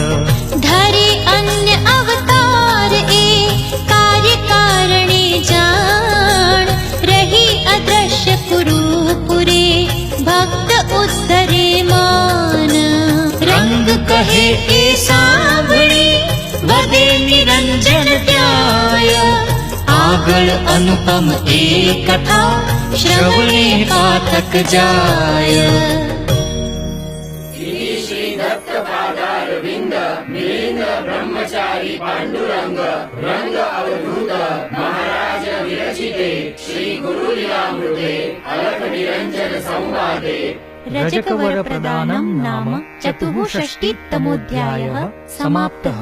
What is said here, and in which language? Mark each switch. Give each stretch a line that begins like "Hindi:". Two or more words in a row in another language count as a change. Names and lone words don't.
Gujarati: ધરે અન્ય અવતાર એ કાર્ય કારણે જાણ રહી અદ્રશ્ય કુરુપુરે ભક્ત ઉદ્ધરે માન રંગ કહે એ સાંભળી વધે નિરંજન ત્યાય આગળ અનુપમ એ કથા શ્રવણે પાઠક જાય
Sanskrit: श्रीदत्तपादारविन्द मिलिन्द्र ब्रह्मचारी पाण्डुरङ्ग रङ्ग अवधूत महाराज विरचिते श्रीगुरुलीलामृते अलख निरञ्जन संवादे रजकवर प्रदानं नाम चतुःषष्टितमोऽध्यायः समाप्तः।